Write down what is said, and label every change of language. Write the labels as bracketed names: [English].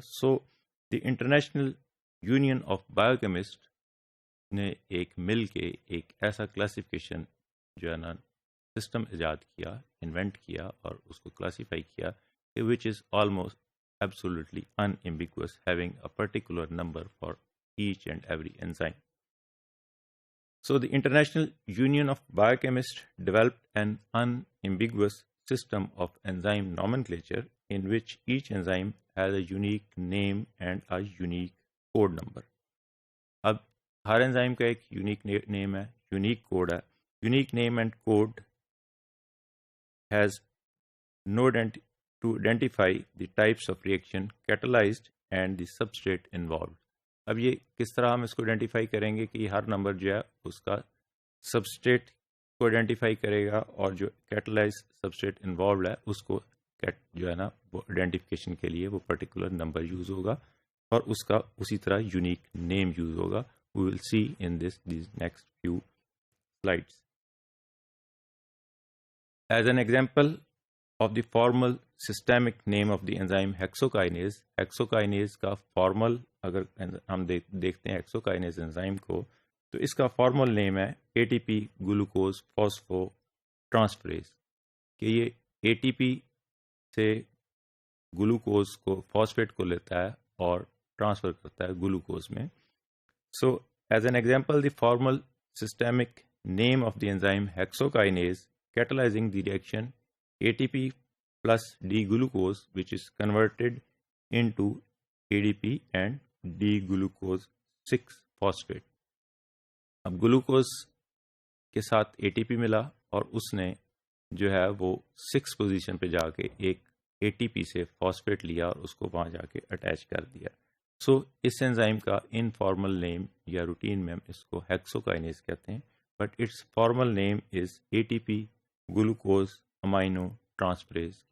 [English] so the international union of biochemist [Urdu] نے ایک مل کے ایک ایسا کلاسیفیکیشن جو ہے نا سسٹم ایجاد کیا, انوینٹ کیا اور اس کو کلاسیفائی کیا, [English] which is almost absolutely unambiguous, having a particular number for each and every enzyme. So the International Union of Biochemists developed an unambiguous system of enzyme nomenclature in which each enzyme has a unique name and a unique code number. [Urdu] اب ہر enzyme کا ایک unique نیم ہے, unique code ہے. [English] Unique name and code has no to identify the types of reaction catalyzed and the substrate involved. [Urdu] اب یہ کس طرح ہم اس کو آئیڈینٹیفائی کریں گے کہ ہر نمبر جو ہے اس کا سبسٹریٹ کو آئیڈینٹیفائی کرے گا اور جو کیٹلائز سبسٹریٹ انوالوڈ ہے اس کو جو ہے نا وہ آئیڈینٹیفیکیشن کے لیے وہ پرٹیکولر نمبر یوز ہوگا اور اس کا اسی طرح یونیک نیم یوز ہوگا. [English] We will see in these next few slides. As an example of the formal systemic name of the enzyme hexokinase. [Urdu] hexokinase کا فارمل اگر ہم دیکھتے ہیں hexokinase انزائم کو تو اس کا فارمل نیم ہے ATP گلوکوز فاسفو ٹرانسفریز, کہ یہ ATP سے گلوکوز کو فاسفیٹ کو لیتا ہے اور ٹرانسفر کرتا ہے گلوکوز میں. [English] So as an example the formal systemic name of the enzyme hexokinase catalyzing the reaction ATP plus D-glucose which is converted into ADP and D-glucose 6-phosphate. [Urdu] اب گلوکوز کے ساتھ ATP ملا اور اس نے جو ہے وہ 6 پوزیشن پہ جا کے ایک ATP سے فاسفیٹ لیا اور اس کو وہاں جا کے اٹیچ کر دیا. سو اس انزائم کا انفارمل نیم یا روٹین میں ہم اس کو ہیکسوکائنیز کہتے ہیں, [English] But it's formal name is ATP glucose amino transferase.